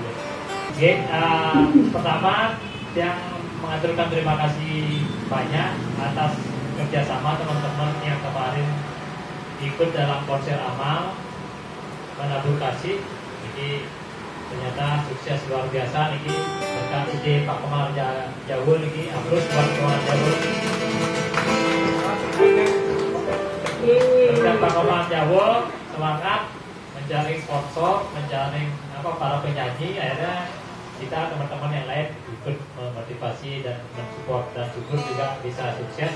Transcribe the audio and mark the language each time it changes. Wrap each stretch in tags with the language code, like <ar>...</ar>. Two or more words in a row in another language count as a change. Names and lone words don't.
<id>Oke, pertama yang mengaturkan terima kasih banyak atas kerjasama teman-teman yang kemarin ikut dalam konser amal menabur kasih. Ini ternyata sukses luar biasa niki berkat ide Pak Kemal Jawul niki, terus Pak Kemal Jawul. Berkat Pak Kemal Jawul semangat mencari sponsor, mencari para penyanyi, akhirnya kita teman-teman yang lain ikut memotivasi dan mensupport, dan syukur juga bisa sukses.</id>